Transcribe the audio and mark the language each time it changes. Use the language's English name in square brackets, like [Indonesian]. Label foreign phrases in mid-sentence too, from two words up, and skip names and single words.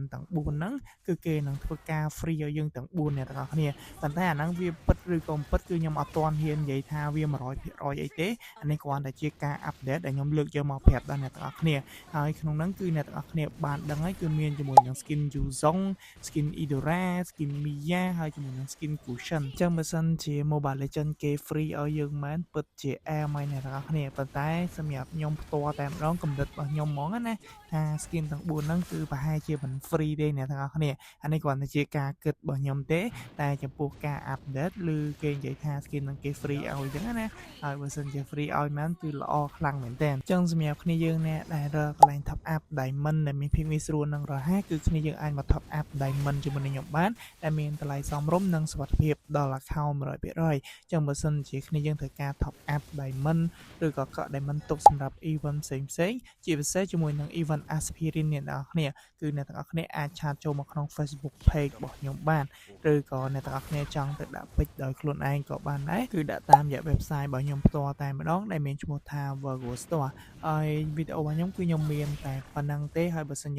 [Khmer] ទាំង4ហ្នឹងគឺគេនឹងធ្វើការ free ឲ្យយើងទាំង4អ្នកទាំងអស់គ្នាប៉ុន្តែអាហ្នឹងវាពិតឬក៏មិនពិតគឺខ្ញុំអត់ទាន់ហ៊ាននិយាយថាវា 100% អីទេអានេះគ្រាន់តែជាការ update ដែលខ្ញុំលើកយកមកប្រាប់ដល់អ្នកទាំងអស់គ្នាហើយក្នុងហ្នឹងគឺអ្នកទាំងអស់គ្នាបានដឹងហើយគឺមានជាមួយនឹង skin Yuzong skin Idora skin Miya ហើយជាមួយនឹង skin Cushion អញ្ចឹងបើសិនជា Mobile Legends គេ free ឲ្យយើងមែនពិតជាអែមហើយអ្នកទាំងអស់គ្នាប៉ុន្តែសម្រាប់ខ្ញុំផ្ទាល់តែម្ដងកំណត់របស់ខ្ញុំ ហ្មងណាថា skin ទាំង4ហ្នឹងគឺប្រហែលជាមិន free ទេអ្នកទាំងអស់គ្នាអានេះគ្រាន់តែជាការគិតរបស់ខ្ញុំទេតែចំពោះការ update ឬគេនិយាយថា skin ហ្នឹងគេ free ឲ្យអញ្ចឹងណាហើយបើសិនជា free ឲ្យមែនគឺល្អខ្លាំងមែនតើអញ្ចឹងសម្រាប់គ្នាយើងអ្នកដែលរកកន្លែង [English] top up diamond [Khmer] ដែលមានភាពងាយស្រួលនិងរហ័សគឺគ្នាយើងអាចមក [English] top up diamond [Khmer] ជាមួយនឹងខ្ញុំបានដែលមានតម្លៃសមរម្យនិងសុវត្ថិភាពដល់ account 100%អញ្ចឹងបើសិនជាគ្នាយើងត្រូវការ [English] top up diamond [Khmer] ឬក៏កក់ diamond ទុកសម្រាប់ event ផ្សេងៗជាពិសេសជាមួយនឹង event aspirin អ្នកនរគ្នាគឺអ្នកទាំងអស់គ្នាអាចឆាតចូលមកក្នុង [English] Facebook page [Khmer] របស់ខ្ញុំបាន ឬក៏អ្នកទាំងអស់គ្នាចង់ទៅដាក់ពេជ្រដោយខ្លួនឯងក៏បានដែរគឺដាក់តាមរយៈ website របស់ខ្ញុំផ្ទាល់តែម្ដងដែលមានឈ្មោះថា Virgo Store ហើយវីដេអូរបស់ខ្ញុំគឺខ្ញុំមានតែប៉ុណ្្នឹងទេហើយបើសិនជា